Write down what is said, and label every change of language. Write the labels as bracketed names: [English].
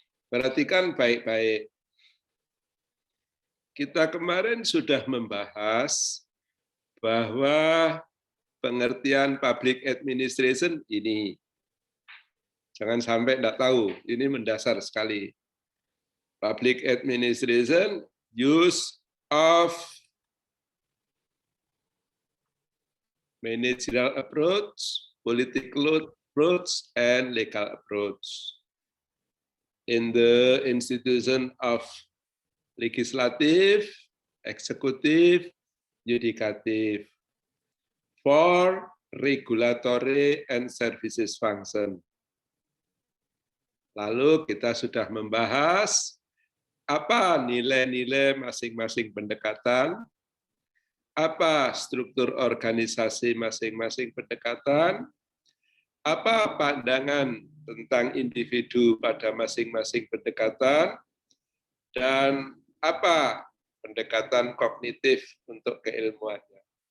[Indonesian] Perhatikan baik-baik. Kita kemarin sudah membahas bahwa pengertian public administration ini, jangan sampai tidak tahu, ini mendasar sekali. [English] Public administration, use of managerial approach, political approach, and legal approach in the institution of legislative, executive, judiciative for regulatory and services function. [Indonesian] Lalu kita sudah membahas apa nilai-nilai masing-masing pendekatan, apa struktur organisasi masing-masing pendekatan, apa pandangan tentang individu pada masing-masing pendekatan, dan apa pendekatan kognitif untuk keilmuannya.